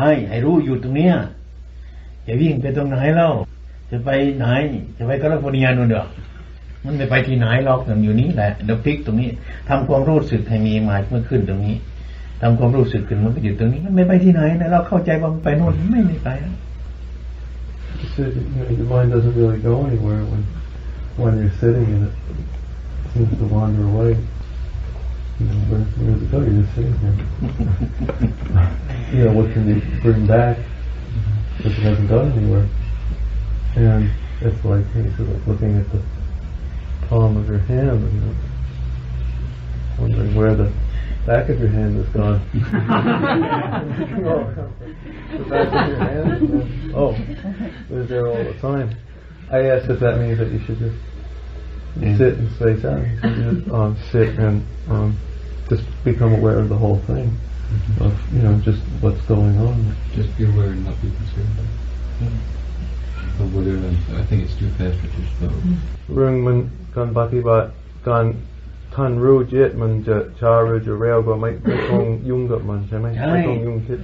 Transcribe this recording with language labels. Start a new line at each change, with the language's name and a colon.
Thai: ให้รู้อยู่ตรงเนี้ยจะวิ่งไปตรงไหนเล่าจะไปไหนจะไปแคลิฟอร์เนียนู่นเด้อมันไม่ไปที่ไหนหรอกอยู่นี้แหละเดี๋ยวพลิกตรงนี้ทำความรู้สึกให้มีมาเมื่อขึ้นตรงนี้ทำความรู้สึกขึ้นมันก็อยู่ตรงนี้มันไม่ไปที่ไหนนะเราเข้าใจว่ามันไปโน่นไม่ไป
English: Your mind doesn't really go anywhere when you're sitting in it. It seems to wander away. Where does it go? You're just sitting here. What can you bring back if it hasn't gone anywhere? And it's like looking at the palm of your hand and wondering where the back of your hand is gone. The back of your hand? It was there all the time. I asked if that means that you should just sit and space out. You should sit and just become aware of the whole thing, of just what's going on. Just be aware and not be concerned. But whether I think it's too fast or too slow.
Thai: เรื่องมันการปฏิบัติการท่านรู้จิตมันจะช้าหรือจะเร็วก็ไม่ต้องยุ่งกับมันใช่ไหมไม่ต้องยุ่งคิด